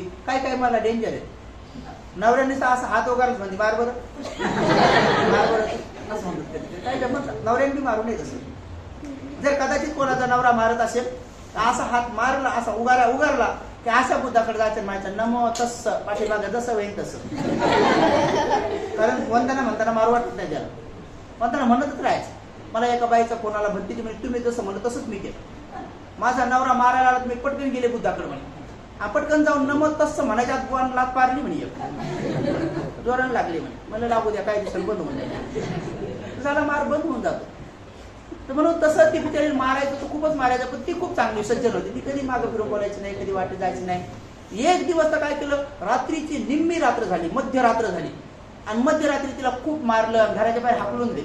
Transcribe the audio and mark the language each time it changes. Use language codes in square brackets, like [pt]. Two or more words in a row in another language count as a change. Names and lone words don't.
[mr] काय मला डेंजर आहे. नवऱ्याने असा हात वगैरेच म्हणते मार बरं असं म्हणतात. काय जमत नवऱ्याने बी मारू नये तसं. जर कदाचित कोणाचा नवरा मारत असेल तर असा हात मारला, असा उगारला की अशा बुद्धाकडे जायचं म्हणायचं [pi] नमो तस्स [mr] पाठीमागं जसं होईल तसं. कारण वंदना म्हणताना मारू वाटत नाही त्याला, म्हणताना म्हणतच राहायचं. मला एका बाईचा फोनाला भंतीची म्हणजे तुम्ही जसं म्हणलं तसंच मी केलं. माझा नवरा मारायला आला, मी पटकन गेले बुद्धाकडे म्हणे. पटकन जाऊन [pi] नमो तस्स [mr] म्हणायच्या आत लात पारली म्हणे, जोरानं लागली म्हणे. मला लागू द्या काही दिवसांनी बंद होऊन जाईल. झाला मार बंद होऊन जातो. तर म्हणून तसं ती बिचारी मारायचं तर खूपच मारायचं. पण ती खूप चांगली सज्जन होती. ती कधी मागं फिरून बोलायची नाही, कधी वाटेत जायची नाही. एक दिवस तर काय केलं, रात्रीची निम्मी रात्र झाली, मध्यरात्र झाली आणि मध्यरात्री तिला खूप मारलं, घराच्या बाहेर हाकलून दिलं.